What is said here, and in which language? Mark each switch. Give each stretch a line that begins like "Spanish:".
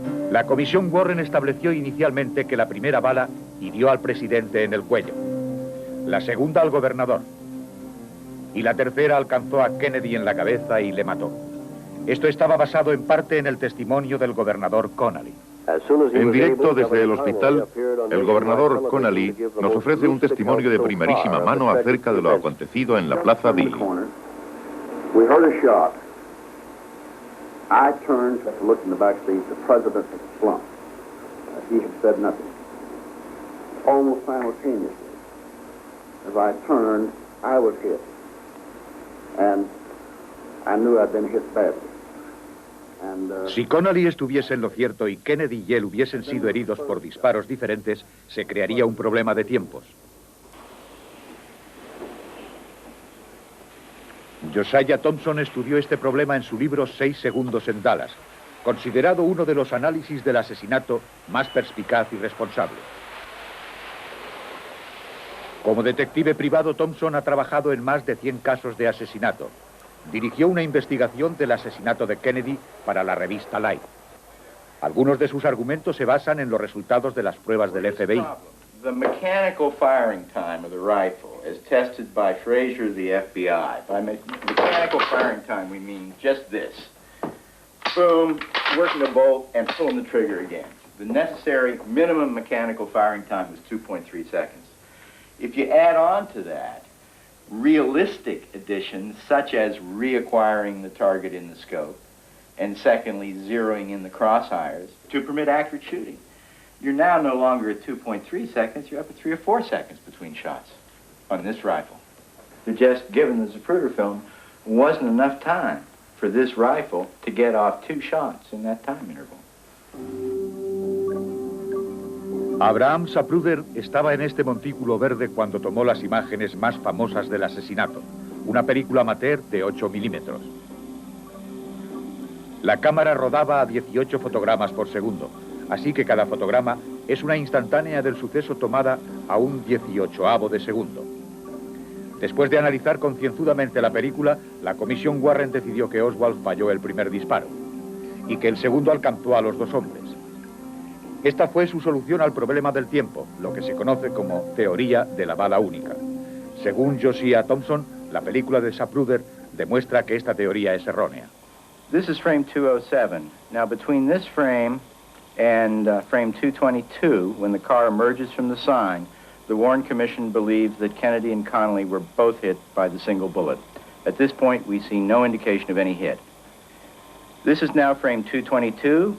Spanish: La Comisión Warren estableció inicialmente que la primera bala hirió al presidente en el cuello, la segunda al gobernador, y la tercera alcanzó a Kennedy en la cabeza y le mató. Esto estaba basado en parte en el testimonio del gobernador Connally. En directo desde el hospital, el gobernador Connally nos ofrece un testimonio de primerísima mano acerca de lo acontecido en la Plaza Dilley.
English: We heard a shot. I turned to look in the back seat. The president had slumped. He had said nothing. Almost simultaneously, as I turned, I was hit. And I knew I'd been hit badly.
Spanish: Si Connally estuviese en lo cierto y Kennedy y él hubiesen sido heridos por disparos diferentes, se crearía un problema de tiempos. Josiah Thompson estudió este problema en su libro 6 segundos en Dallas, considerado uno de los análisis del asesinato más perspicaz y responsable. Como detective privado, Thompson ha trabajado en más de 100 casos de asesinato. Dirigió una investigación del asesinato de Kennedy para la revista Life. Algunos de sus argumentos se basan en los resultados de las pruebas del FBI.
English: The mechanical firing time of the rifle, as tested by Frazier of the FBI. By mechanical firing time, we mean just this. Boom, working the bolt, and pulling the trigger again. The necessary minimum mechanical firing time was 2.3 seconds. If you add on to that realistic additions, such as reacquiring the target in the scope, and secondly, zeroing in the crosshairs to permit accurate shooting, you're now no longer at 2.3 seconds, you're up at 3 or 4 seconds between shots on this rifle. Just given the Zapruder film, wasn't enough time for this rifle to get off 2 shots in that time interval.
Spanish: Abraham Zapruder estaba en este montículo verde cuando tomó las imágenes más famosas del asesinato, una película amateur de 8 milímetros. La cámara rodaba a 18 fotogramas por segundo, así que cada fotograma es una instantánea del suceso tomada a un 18avo de segundo. Después de analizar concienzudamente la película, la Comisión Warren decidió que Oswald falló el primer disparo y que el segundo alcanzó a los 2 hombres. Esta fue su solución al problema del tiempo, lo que se conoce como teoría de la bala única. Según Josiah Thompson, la película de Zapruder demuestra que esta teoría es errónea.
English: This is frame 207. Now between this frame and frame 222, when the car emerges from the sign, the Warren Commission believes that Kennedy and Connally were both hit by the single bullet. At this point, we see no indication of any hit. This is now frame 222.